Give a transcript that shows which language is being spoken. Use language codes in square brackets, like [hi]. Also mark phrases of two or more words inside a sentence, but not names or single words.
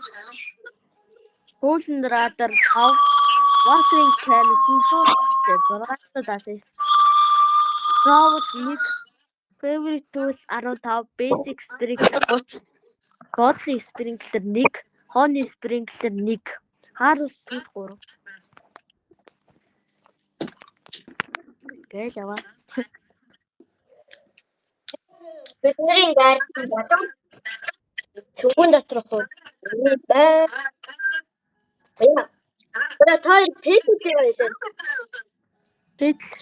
[mn] Golden Radar 5, Watering Can 6, Trouble 1, Favorite Tool 15, Basic Sprinkler 30, Godly Sprinkler 1, Honey Sprinkler 1, Harvest Tool 3. Гэж аваа. бидний гардын болон цүнхэн доторх бай. Яа. Тэр хоёр пэт үү байлаа. Пэт.